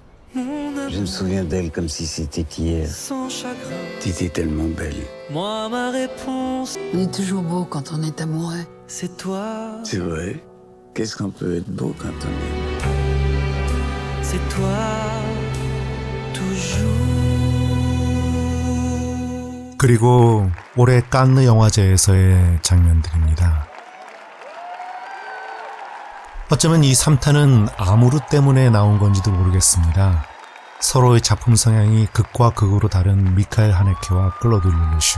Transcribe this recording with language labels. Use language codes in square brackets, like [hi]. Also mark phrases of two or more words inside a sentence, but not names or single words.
[fr] Je me souviens d'elle comme si c'était hier. T'étais tellement belle. Moi, ma réponse, On est toujours beau quand on est amoureux. c'est toi, C'est vrai. Qu'est-ce qu'on peut être beau quand on aime? c'est toi, toujours. [ko] 그리고 올해 깐느 영화제에서의 장면들입니다. 어쩌면 이 3탄은 아무르 때문에 나온 건지도 모르겠습니다. 서로의 작품 성향이 극과 극으로 다른 미카엘 하네케와 클로드 르르슈.